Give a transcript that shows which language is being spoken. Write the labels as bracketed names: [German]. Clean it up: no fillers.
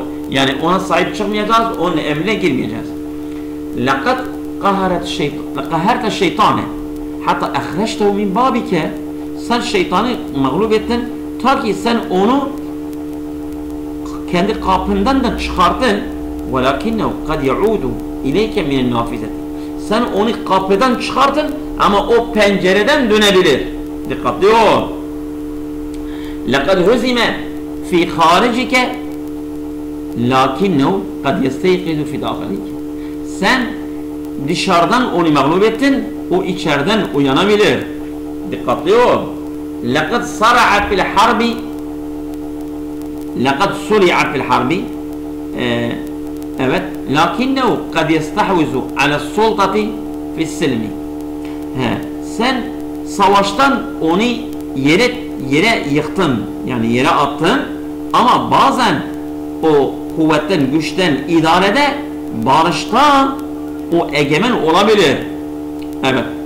[Turkish] Yani ona sahip çıkmayacağız. Onun emrine girmeyeceğiz. [Arabic] لَقَدْ قَهَرْتَ [Turkish] şeytane hatta [Arabic] اَخْرَجْتَهُ مِنْ بَابِكَ [Turkish] sen şeytanı mağlup ettin ta ki sen onu kendi kapından da çıkarttın. [Arabic] وَلَكِنَّهُ قَدْ يَعُودُ اِلَيْكَ مِنَ النَّافِذَةِ [Turkish] sen onu kapıdan çıkartın ama o pencereden dönebilir. Dikkatli ol. [Arabic] لَقَدْ هُزِمَ فِي خَارِجِكَ لَكِنَّهُ قَدْ يَسْتَيْقِذُ فِي دَاخِلِكَ [Turkish] sen dışarıdan onu mağlup ettin, o içeriden uyanabilir. Dikkatli ol. [Arabic] لَقَدْ صَرَعَ فِي الْحَرْبِ لَقَدْ سُرِعَ فِي الْحَرْبِ evet. لَكِنَّهُ قَدْ يَسْتَحْوِزُ عَلَى السُّلْطَةِ فِي السِّلْمِ [Turkish] sen savaştan onu yere yıktın, yani yere attın ama bazen o kuvvetten, güçten, idarede, barışta o egemen olabilir. Evet.